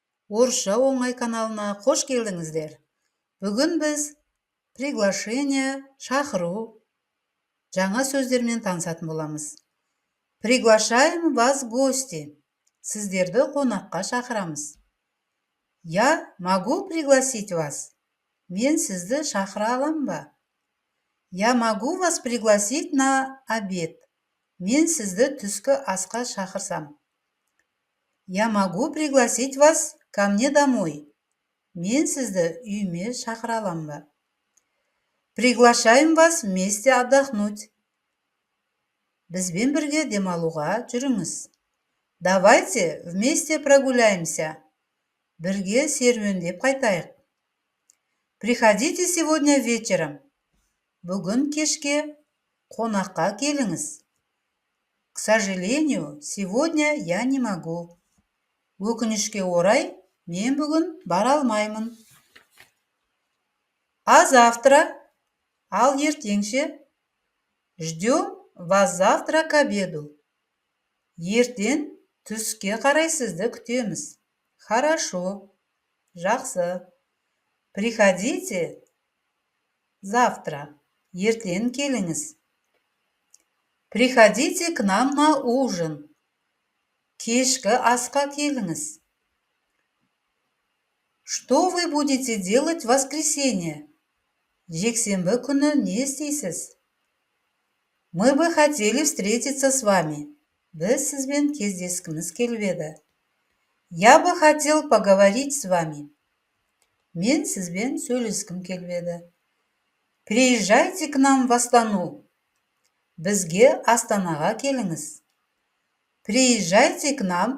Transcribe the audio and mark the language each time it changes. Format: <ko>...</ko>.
<kk>Орысша оңай каналына қош келдіңіздер. Бүгін біз приглашение, шақыру жаңа сөздермен танысатын боламыз.</kk> <ru>Приглашаем вас в гости.</ru> <kk>Сіздерді қонаққа шақырамыз.</kk> <ru>Я могу пригласить вас.</ru> <kk>Мен сізді шақыра алам ба?</kk> <ru>Я могу вас пригласить на обед.</ru> <kk>Мен сізді түскі асқа шақырсам.</kk> <ru>Я могу пригласить вас ко мне домой.</ru> <kk>Мен сізді үйіме шақыра алам ба?</kk> <ru>Приглашаем вас вместе отдохнуть.</ru> <kk>Бізбен бірге демалуға жүріңіз.</kk> <ru>Давайте вместе прогуляемся.</ru> <kk>Бірге серуендеп қайтайық.</kk> <ru>Приходите сегодня вечером.</ru> <kk>Бүгін кешке қонаққа келіңіз.</kk> <ru>К сожалению, сегодня я не могу.</ru> <kk>Өкінішке орай, мен бүгін бара алмаймын.</kk> <ru>А завтра,</ru> <kk>ал ертеңше,</kk> <ru>ждем вас завтра к обеду.</ru> <kk>Ертең түске қарай сізді күтеміз.</kk> <ru>Хорошо,</ru> <kk>жақсы.</kk> <ru>Приходите завтра.</ru> <kk>Ертең келіңіз.</kk> <ru>Приходите к нам на ужин.</ru> <kk>Кешкі асқа келіңіз.</kk> <ru>Что вы будете делать в воскресенье?</ru> <kk>Жексенбі күні не істейсіз?</kk> <ru>Мы бы хотели встретиться с вами.</ru> <kk>Біз сізбен кездескіміз келіп еді.</kk> <ru>Я бы хотел поговорить с вами.</ru> <kk>Мен сізбен сөйлескім келіп еді.</kk> <ru>Приезжайте к нам в Астану.</ru> <kk>Бізге Астанаға келіңіз.</kk> <ru>Приезжайте к нам</ru>